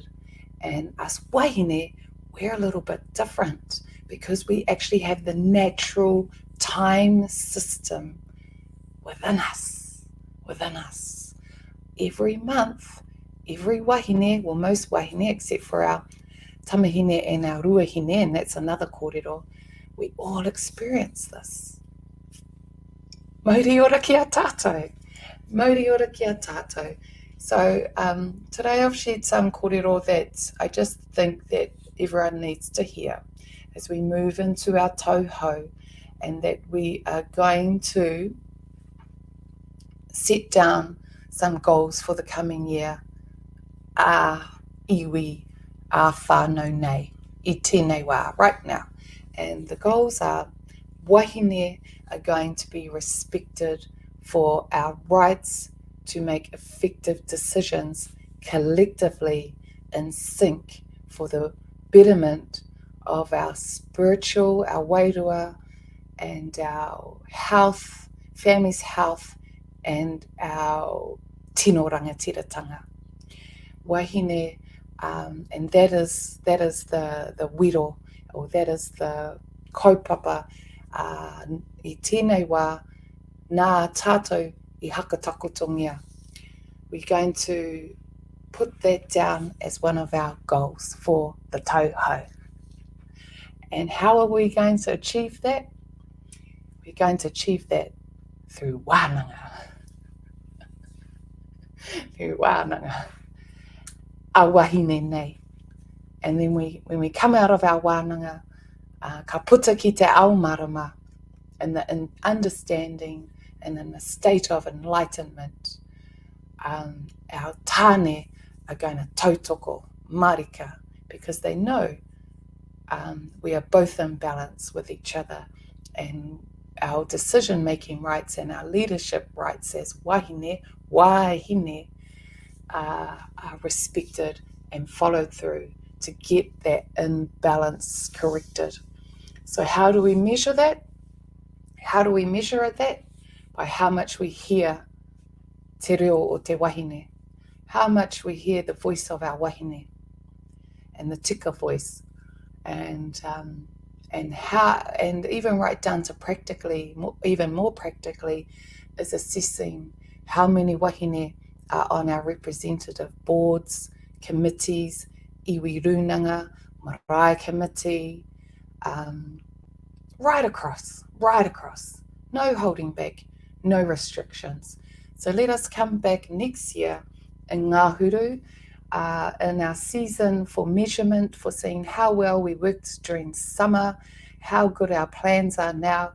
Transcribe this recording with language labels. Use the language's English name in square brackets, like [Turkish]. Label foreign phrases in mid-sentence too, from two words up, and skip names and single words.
[English] And us wahine, we're a little bit different because we actually have the natural time system within us. Every month, every wahine, well, most wahine, except for our tamahine and our ruahine, and that's another kōrero, we all experience this. [Māori] Mauri ora ki a tātou. Mauri ora ki a tātou. [English] So today I've shared some kōrero that I just think that everyone needs to hear as we move into our tauhou, and that we are going to set down some goals for the coming year. [Māori] Iwi, whānau nei, I tēnei wā, [English] right now. And the goals are, wahine are going to be respected for our rights to make effective decisions collectively in sync for the betterment of our spiritual, our wairua, and our health, family's health, and our [Māori] tino rangatiratanga. [English] Wahine, and that is the wiro, or that is the [Māori] kaupapa I tēnei wā nā tātou I hakatakotongia. [English] We're going to put that down as one of our goals for the tauhou. And how are we going to achieve that? We're going to achieve that through wānanga. Through wānanga. [Māori] A wahine nei. [English] And then when we come out of our wānanga, [Māori] ka puta ki te ao marama, [English] in understanding and in a state of enlightenment, our tāne are going to [Māori] tautoko, marika, [English] because they know we are both in balance with each other, and our decision-making rights and our leadership rights as wahine are respected and followed through to get that imbalance corrected. So how do we measure that? How do we measure that? By how much we hear [Māori] te reo o te wahine, [English] how much we hear the voice of our wahine and the tika voice, and even right down to practically, even more practically, is assessing how many wahine are on our representative boards, committees, [Māori] iwi runanga, [English] marae committee, right across, no holding back, no restrictions. So let us come back next year in Ngāhuru, in our season for measurement, for seeing how well we worked during summer, how good our plans are now.